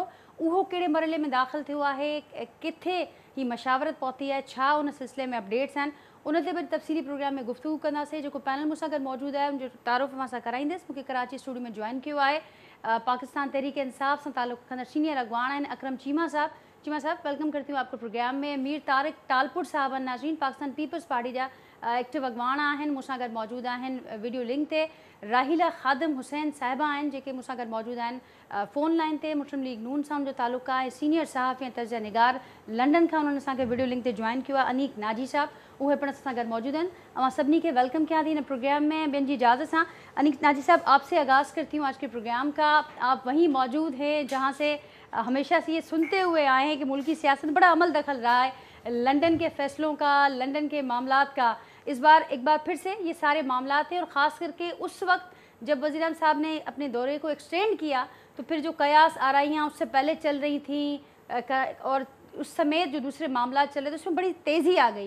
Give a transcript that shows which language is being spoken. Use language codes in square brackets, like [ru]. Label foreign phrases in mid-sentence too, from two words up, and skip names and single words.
[sd] उहो कहिड़े मरहले में दाख़िल थियो आहे, किथे ही मशावरत पहुती आहे, छा उन सिलसिले में अपडेट्स आहिनि, उन ते बि तफ़सीली प्रोग्राम में गुफ़्तगू कंदासीं। जेको पैनल मूंसां गॾु मौजूदु आहे उनजो तारुफ़ मां सां कराईंदसि। मूंखे कराची स्टूडियो में जॉइन कियो आहे पाकिस्तान तहरीक इंसाफ़ सां ताल्लुक़ रखंदड़ सीनियर अॻवान आहिनि अकरम चीमा साहब। [ur] چیمہ صاحب، ویلکم کرتی ہوں آپ کو پروگرام میں. [sd] मीर तारिक टालपुर साहब आहिनि नाज़रीन, पाकिस्तान पीपल्स पार्टी जा एक्टिव अॻवान आहिनि, मूंसां गॾु मौजूदु आहिनि वीडियो लिंक ते। राहिला ख़ादिम हुसैन साहिबा आहिनि जेके मूंसां गॾु मौजूदु आहिनि फ़ोन लाइन ते। मुस्लिम लीग नून सां मुंहिंजो तालुक़ु आहे। सीनियर सहाफ़ी ऐं तर्ज निगार लंडन खां उन्होंने असांखे वीडियो लिंक ते जॉइन किया। अनीक नाजी साहब, उहे पिण असां गॾु मौजूदु आहिनि। अवां सभिनी खे वेलकम किया थी इन प्रोग्राम में। ॿियनि जी इजाज़त सां [ur] अनीक नाजी साहब, آپ سے آغاز کرتی ہوں آج کے پروگرام کا. آپ وہیں موجود ہیں جہاں سے ہمیشہ سے یہ سنتے ہوئے آئے ہیں کہ ملکی سیاست میں بڑا عمل دخل رہا ہے لندن کے فیصلوں کا، لندن کے معاملات کا. اس بار ایک بار پھر سے یہ سارے معاملات ہیں اور خاص کر کے اس وقت جب وزیر اعظم صاحب نے اپنے دورے کو ایکسٹینڈ کیا تو پھر جو قیاس آرائیاں اس سے پہلے چل رہی تھی اور اس سمیت جو دوسرے معاملہ چل رہے تھے اس میں بڑی تیزی آ گئی.